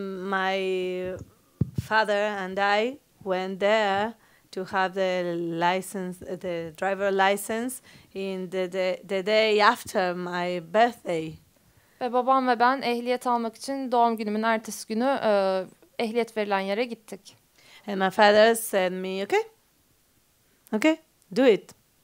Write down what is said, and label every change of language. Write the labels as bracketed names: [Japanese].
[English] My father and I went there to have the driver license in the day after my birthday. [Turkish] Ve babam ve ben ehliyet almak için doğum günümün ertesi günü ehliyet verilen yere gittik. [English] And my father said me, okay, do it.